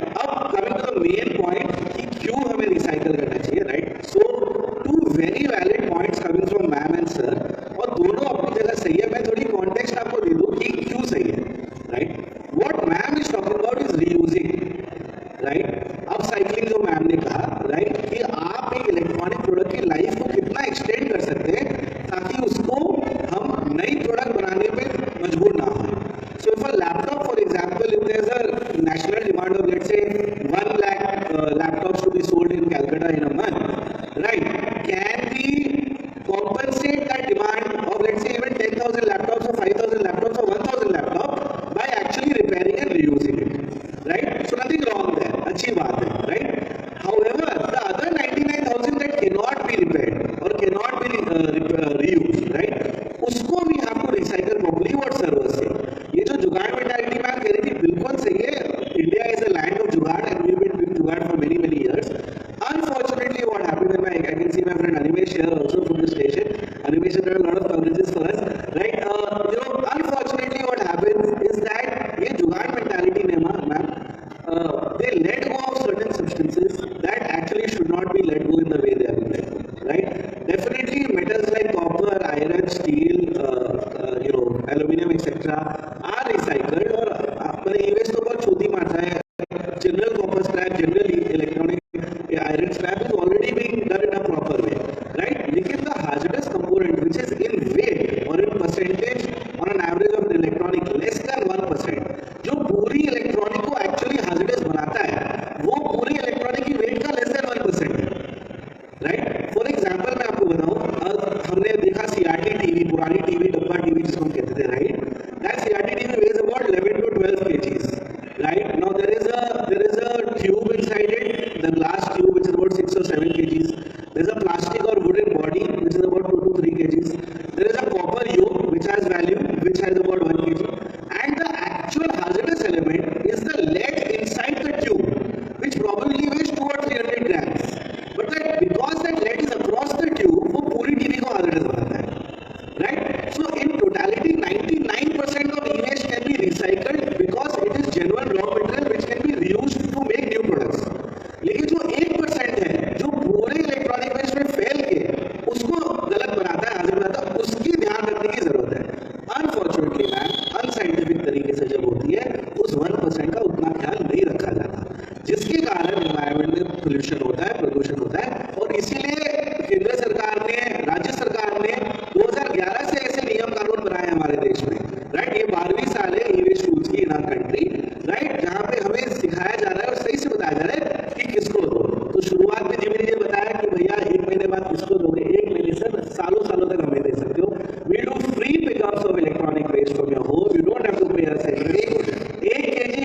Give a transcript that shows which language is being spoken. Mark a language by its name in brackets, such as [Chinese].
[Hindi] अब [English] coming to the main point [Hindi] कि क्यों हमें रिसाइकल करना चाहिए, right? [English] So two very valid points coming from ma'am and sir, [Hindi] और दोनों अपनी जगह सही है. मैं थोड़ी कॉन्टेक्स्ट आपको दे दूं कि क्यों सही है, right? [English] What ma'am is talking about is reusing, right? [Hindi] Upcycling जो मैम ने कहा, right, कि आप एक इलेक्ट्रॉनिक प्रोडक्ट की लाइफ को कितना एक्सटेंड कर सकते हैं ताकि उसको हम नई प्रोडक्ट बनाने पे मजबूर ना हो. [English] So if a laptop, for example, if there's a national demand of, let's say, 1 lakh laptops to be sold in Calcutta in a month, right? Can we compensate that demand of, let's say, even 10,000 laptops or 5,000 laptops or 1,000 laptops by actually repairing and reusing it, right? So nothing wrong there. [Hindi] अच्छी बात है, right? [English] However, the other 99,000 that cannot be repaired or cannot be reused, right? [Hindi] उसको [English] we have to recycle properly. What servers say? [Hindi] ये जो जुगाड़ mentality में कह रही थी बिल्कुल सही है. [English] India is a land of jugaad and we've been doing jugaad for many many years. Unfortunately, what happened, and I can see my friend Animesh here also from the station. Animesh has done a lot of coverages for us, right? You know, unfortunately, what happens is that [Hindi] ये जुगाड़ [English] mentality ने ma'am, they let go of certain substances that actually should not be let go in the way they are being let go, right? Definitely, metals like copper, iron, steel, you know, aluminum, etc. are recycled. [Hindi] और अपने e-waste तो बहुत छोटी मात्रा है. [English] General copper scrap, general electronic iron scrap is already being done in a proper way, right? लेकिन the hazardous component, which is in weight or in percentage on an average of electronic less than 1%, [Hindi] जो पूरी electronic को actually hazardous बनाता है, वो पूरी electronic की wait का less than 1% है, राइट? फॉर एग्जाम्पल मैं आपको बताऊं, हमने देखा CRT टीवी, पुरानी टीवी, डब्बा टीवी जिसको हम कहते थे, right? [English] That CRT TV weighs about 11 to 12 kgs, right? Now there is a tube inside it, the glass tube, which is about 6 or 7 kgs. There is a plastic or wooden body which is about 2 to 3 kgs. There is a copper yoke which has value, which has about 1 kg, and the actual hazardous element is the lead inside the tube, which probably weighs 2 or 300 grams. But that because that lead is across the tube, [Hindi] वो पूरी TV को hazardous बनाता है, [English] right? So in totality, 99% of e-waste can be recycled because it is genuine raw material which can be reused to make new products. [Hindi] लेकिन जो 1% है, जो पूरे इलेक्ट्रॉनिक वेस्ट में फैल के उसको गलत बनाता है, hazardous बनाता है, उसकी ध्यान रखने की जरूरत है. Unfortunately, मैम, अनसाइंटिफिक तरीके से जब होती है, उस 1% का उतना ख्याल नहीं रखा जाता, जिसके कारण एनवायरमेंट में पोल्यूशन होता है, प्रदूषण होता है. और इसीलिए केंद्र सरकार ने, राज्य सरकार ने 2011 से ऐसे नियम कानून बनाए हमारे देश में, राइट? ये 12वीं साल है ई-वेस्ट रूल्स की [English] in our country, [Hindi] राइट? जहाँ पे हमें सिखाया जा रहा है और सही से बताया जा रहा है कि किसको दो. तो शुरुआत में जिमी ने बताया कि भैया 1 महीने बाद किसको दोगे. 1 महीने सर, सालों सालों तक हमें दे सकते हो. [English] We do free pickups of electronic waste from your home. You don't have to pay us anything. 1